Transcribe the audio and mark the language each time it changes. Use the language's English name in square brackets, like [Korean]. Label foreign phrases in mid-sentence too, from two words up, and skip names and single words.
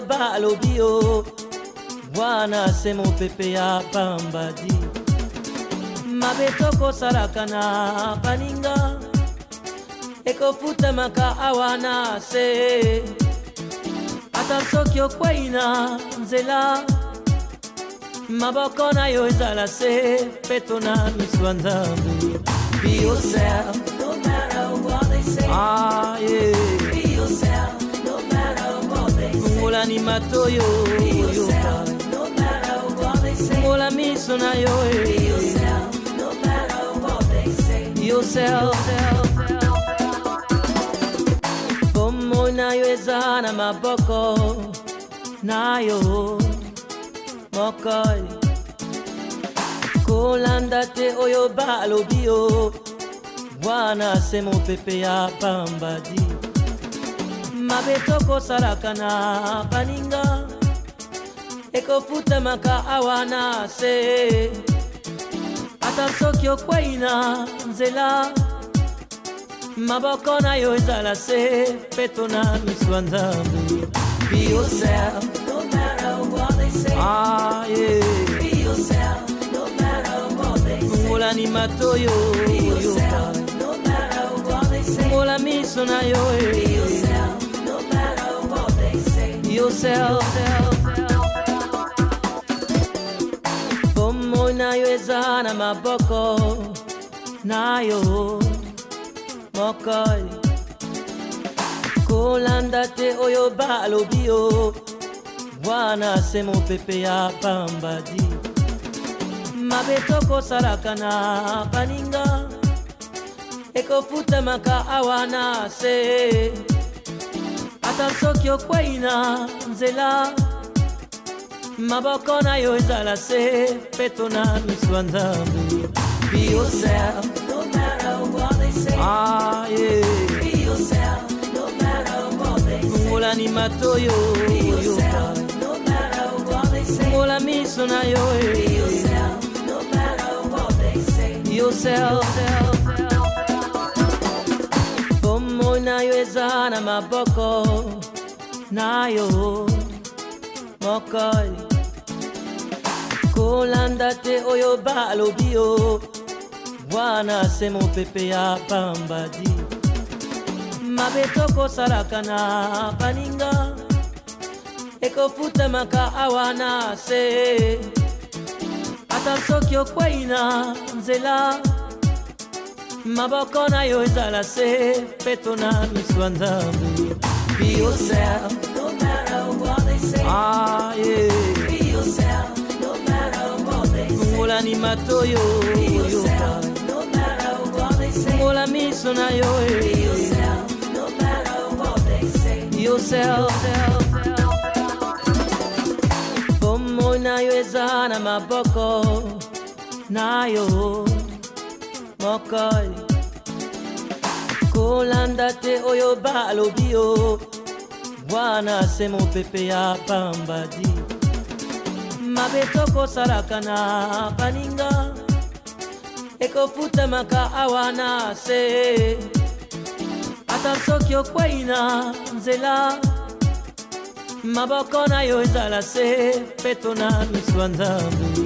[Lingala] balobi yo wana se mopepe ya pambadi mabe tokosalaka na baninga ekofutamaka awa na se ata soki okwei na nzela maboko na yo ezala se peto na miso ya Nzambe. [English] Be yourself, no matter what they say. Ah, yeah. Be yourself, no matter what they say. [Lingala] Ngola ni matoyo. [English] Be yourself, no matter what they say. [Lingala] Ngola miso na yo. [English] Be yourself, no matter what they say. Yourself. [Lingala] Bomo na yo eza na maboko na yo mokoi kolanda te oyo balobi yo wana se mopepe ya pambadi mabe tokosalaka na baninga ekofutamaka awa na se ata soki okwei na nzela maboko na yo ezala se peto na miso ya Nzambe. [English] Be yourself, no matter what they say. Ah, yeah. Be yourself, no matter what they say. [Lingala] Ngola ni matoyo. [English] Be yourself, no matter what they say. [Lingala] Ngola miso na yo. [English] Be yourself, no matter what they say. Yourself. [Lingala] Bomo na yo eza na maboko na yo mokoi kolanda te oyo balobi yo wana se mopepe ya pambadi mabe tokosalaka na baninga ekofutamaka awa na se ata soki okwei na nzela maboko na yo ezala se peto na miso ya Nzambe. [English] Be yourself, no matter what they say. Ah, yeah. Be yourself, no matter what they say. [Lingala] Ngola ni matoyo. [English] Be yourself, no matter what they say. [Lingala] Ngola miso na yo. [English] Be yourself, no matter what they say. Yourself. [Lingala] Bomo na yo eza na maboko na yo mokoi kolanda te oyo balobi yo wana se mopepe ya pambadi mabe tokosalaka na baninga ekofutamaka awa na se ata soki okwei na nzela maboko na yo ezala se peto na miso ya Nzambe. [English] Be yourself, no matter what they say. Ah, yeah. Be yourself, no matter what they say. [Lingala] Ngola ni matoyo. [English] Be yourself, no matter what they say. [Lingala] Ngola miso na yo. [English] Be yourself, no matter what they say. Yourself. [Lingala] Bomo na yo eza na maboko na yo mokoi kolanda te oyo balobi yo wana se mopepe ya pambadi mabe tokosalaka na baninga ekofutamaka awa na se ata soki okwei na nzela maboko na yo ezala se peto na miso ya Nzambe.